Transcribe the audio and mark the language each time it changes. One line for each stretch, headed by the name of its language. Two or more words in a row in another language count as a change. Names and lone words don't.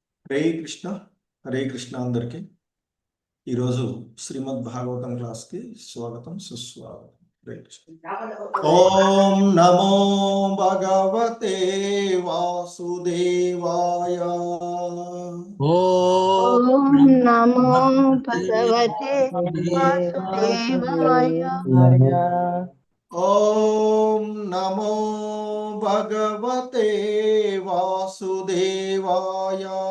Sanskrit: హరే కృష్ణ
Telugu: అందరికి ఈరోజు శ్రీమద్ భాగవతం క్లాస్కి స్వాగతం సుస్వాగతం.
Sanskrit: హరే కృష్ణ. ఓం నమో భగవతే వాసుదేవాయ. ఓం నమో భగవతే వాసుదేవాయ. ఓం నమో భగవతే వాసుదేవాయ.